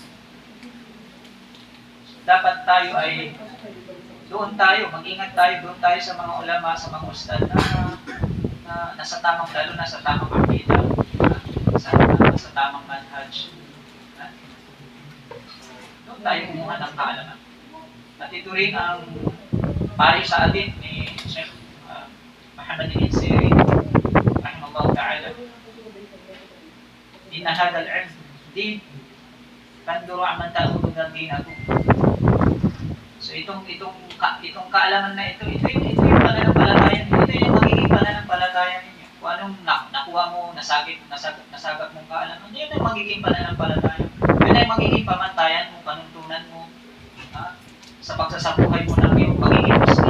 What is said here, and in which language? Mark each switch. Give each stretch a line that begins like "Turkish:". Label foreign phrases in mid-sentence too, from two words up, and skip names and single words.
Filipino: Dapat tayo ay mag-ingat tayo doon tayo sa mga ulama, sa mga ustad na nasa tamang, lalo na sa tamang akida, sa tamang manhaj. Doon tayo kumuha ng kaalaman. At ito rin ang pari sa atin ni Sheikh Muhammad bin Sirin
Arabic: رحمه الله تعالى. إن هذا العلم دين تنظروا عمن تأخذوا دينكم.
Filipino: So itong kaalaman na ito yung pananampalataya ninyo. Ito yung magiging pananampalataya ninyo. Kung anong nakuha mo, nasagap mong kaalaman, yun ang magiging pananampalataya. Yun ay magiging pamantayan mo, panuntunan mo, sa pagsasabuhay mo ng iyong pagiging Muslim.